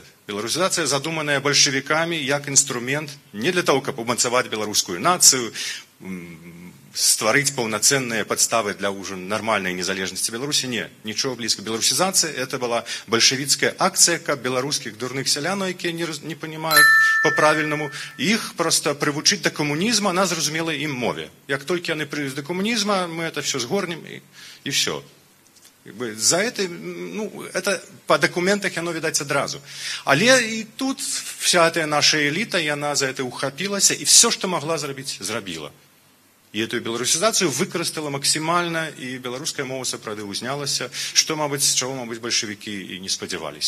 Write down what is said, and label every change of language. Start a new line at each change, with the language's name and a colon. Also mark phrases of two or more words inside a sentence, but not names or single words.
Belarusian: Беларусізацыя задуманая бальшавікамі як інструмент не
Russian: для того,
Belarusian: каб умацаваць беларускую нацыю, стварыць паўнацэнныя падставы для ўжо нармальнай незалежнасці Беларусі. Не, нічого блізка. Беларусізацыя это была бальшавіцкая акцыя, каб беларускіх дурных сялянаў, якія не панімаюць па-правільнаму, іх проста прывучыць да камунізма на зразумелай ім мове. Як толькі яны прыйдуць да камунізма, мы
Russian: это все
Belarusian: згорнем і все.
Russian: За это, это по документах
Belarusian: яно відаць адразу. Але і тут
Russian: вся эта
Belarusian: наша эліта, яна за это ухапілася, і все, што магла зрабіць, зрабіла. І эту беларусізацыю выкарыстала максімальна, і беларуская мова сапраўды узнялася, што, чаго, бальшавікі і не спадзяваліся.